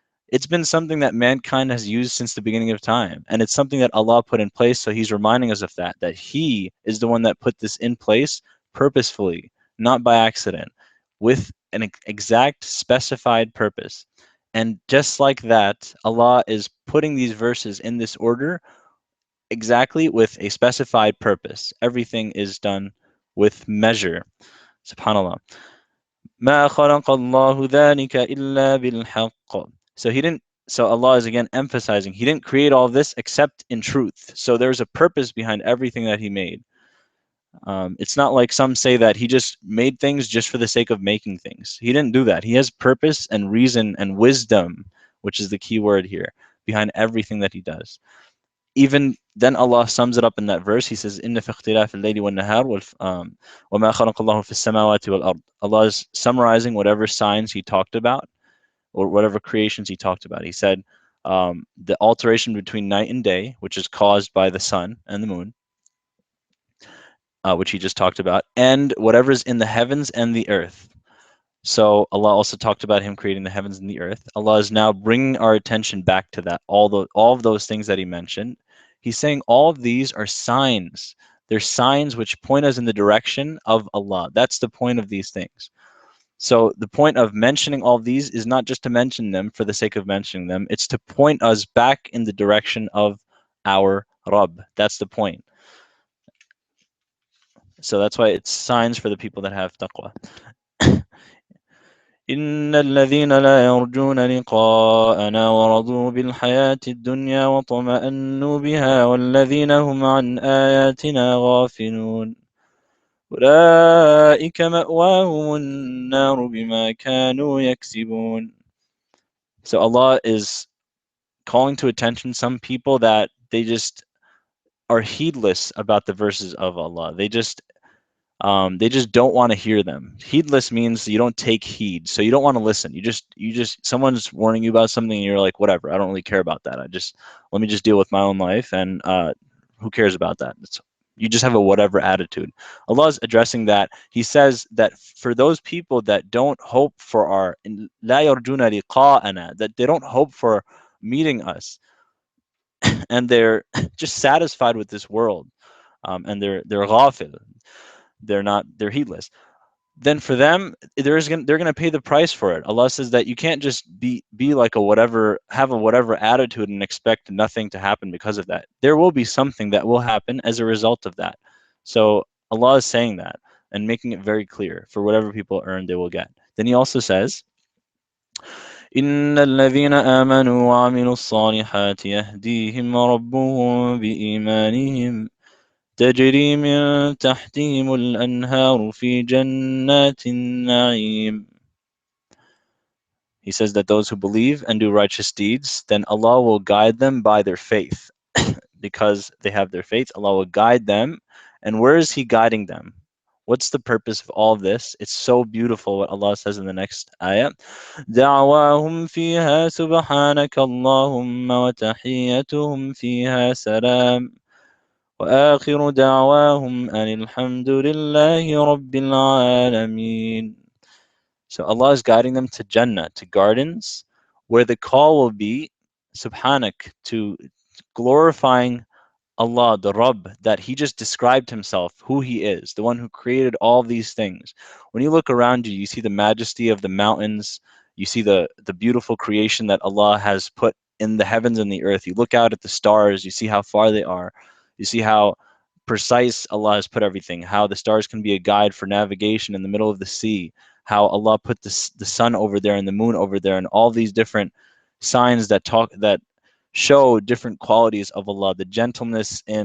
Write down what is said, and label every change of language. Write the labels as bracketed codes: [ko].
[en] It's been something that mankind has used since the beginning of time, and it's something that Allah put in place, so He's reminding us of that He is the one that put this in place purposefully, not by accident, with an exact specified purpose. And just like that, Allah is putting these verses in this order exactly with a specified purpose. Everything is done with measure. SubhanAllah. [ar] ما خلق الله ذلك إلا بالحق. [en] So Allah is again emphasizing He didn't create all this except in truth. So there's a purpose behind everything that He made. It's not like some say that He just made things just for the sake of making things. He didn't do that. He has purpose and reason and wisdom, which is the key word here, behind everything that He does. Even then Allah sums it up in that verse. He says, [ar] إِنَّ فِي اخْتِلَافِ اللَّيْلِ وَالنَّهَارِ وَمَا خَلَقَ اللَّهُ فِي السَّمَاوَاتِ وَالْأَرْضِ. [en] Allah is summarizing whatever signs He talked about or whatever creations He talked about. He said the alteration between night and day, which is caused by the sun and the moon, which He just talked about, and whatever's in the heavens and the earth. So Allah also talked about Him creating the heavens and the earth. Allah is now bringing our attention back to that, all of those things that He mentioned. He's saying all of these are signs. They're signs which point us in the direction of Allah. That's the point of these things. So the point of mentioning all of these is not just to mention them for the sake of mentioning them. It's to point us back in the direction of our Rabb. That's the point. So that's why it's signs for the people that have taqwa. [ar] إن الذين لا يرجون لقاءنا ورضوا بالحياة الدنيا وطمأنوا بها والذين هم عن آياتنا غافلون أولئك مأواهم النار بما كانوا يكسبون. [en] So Allah is calling to attention some people that they just are heedless about the verses of Allah. They just don't want to hear them. Heedless means you don't take heed, so you don't want to listen. You just someone's warning you about something, and you're like, whatever. I don't really care about that. Let me just deal with my own life, and who cares about that? You just have a whatever attitude. Allah is addressing that. He says that for those people that don't hope for our [ar] لا يرجون لقاءنا, [en] that they don't hope for meeting us, and they're just satisfied with this world, and they're ghafil. They're heedless. Then for them, they're gonna pay the price for it. Allah says that you can't just be like have a whatever attitude and expect nothing to happen because of that. There will be something that will happen as a result of that. So Allah is saying that and making it very clear, for whatever people earn, they will get. Then He also says, [ar] إن الذين آمنوا وعملوا الصالحات يهديهم ربهم بإيمانهم تجري من تحتهم الأنهار في جنات النعيم. [en] He says that those who believe and do righteous deeds, then Allah will guide them by their faith. Because they have their faith, Allah will guide them. And where is He guiding them? What's the purpose of all this? It's so beautiful what Allah says in the next ayah. [ar] دعواهم فيها سبحانك اللهم وتحيتهم فيها سلام وآخر دعواهم أن الحمد لله رب العالمين. [en] So Allah is guiding them to Jannah, to gardens, where the call will be Subhanak, to glorifying Allah, the Rabb, that He just described Himself, who He is, the one who created all these things. When you look around you, you see the majesty of the mountains, you see the beautiful creation that Allah has put in the heavens and the earth. You look out at the stars, you see how far they are, you see how precise Allah has put everything, how the stars can be a guide for navigation in the middle of the sea, how Allah put the sun over there and the moon over there, and all these different signs that show different qualities of Allah, the gentleness